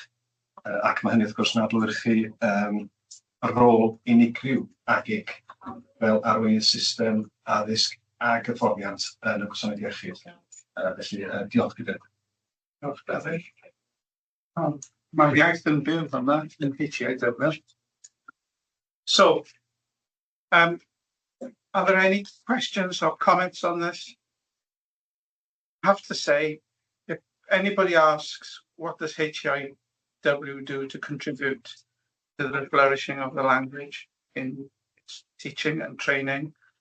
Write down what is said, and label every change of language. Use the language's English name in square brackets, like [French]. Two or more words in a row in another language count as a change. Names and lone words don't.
[Welsh] Ac mae hynny wrth gwrs yn adlewyrchu y rôl unigryw agig fel arweinydd system addysg a hyfforddiant yn y gwasanaeth iechyd. Felly, diolch gyda. Diolch, Dafydd. Mae'r iaith yn byw yma yn HTIW. [English] So, are there any questions or comments on this? I have to say, if anybody asks, what does HTIW do to contribute to the flourishing of the language in its teaching and training?